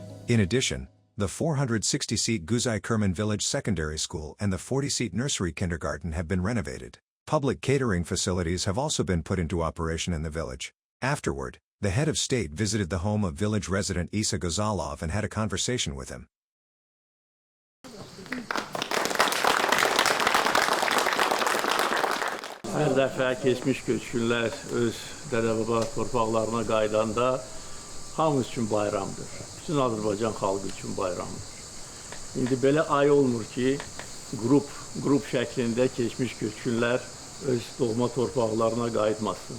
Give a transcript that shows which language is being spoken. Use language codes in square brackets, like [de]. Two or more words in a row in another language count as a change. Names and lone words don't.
[en] In addition, the 460-seat Guzay Kerman Village Secondary School and the 40-seat nursery kindergarten have been renovated. Public catering facilities have also been put into operation in the village. Afterward, the head of state visited the home of village resident Isa Gazalov and had a conversation with him. [az] Hər dəfə keçmiş köçkünlər öz dədə-baba torpaqlarına qaydanda hamımız üçün bayramdır. Bütün Azərbaycan xalqı üçün bayramdır. İndi belə ay olmur ki, qrup şəklində keçmiş köçkünlər öz doğma torpaqlarına qayıtmasın.